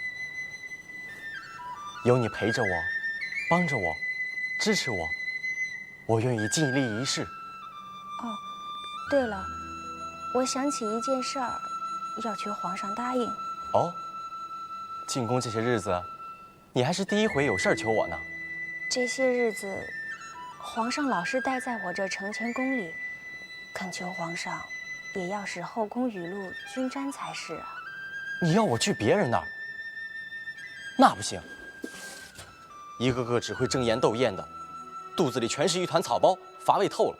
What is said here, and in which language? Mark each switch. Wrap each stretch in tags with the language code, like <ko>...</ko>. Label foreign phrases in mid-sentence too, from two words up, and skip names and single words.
<zh>有你陪着我，幫着我，支持我，我願意盡力一試。哦，對了，我想起一件事兒，要求皇上答應。哦，進宮這些日子， 你還是第一回有事兒求我呢。这些日子，皇上老是待在我这承乾宫里，恳求皇上也要使后宫雨露均沾才是啊。你要我去別人那兒？那不行，一個個只會爭妍鬥豔的，肚子裡全是一團草包，乏味透了。</zh>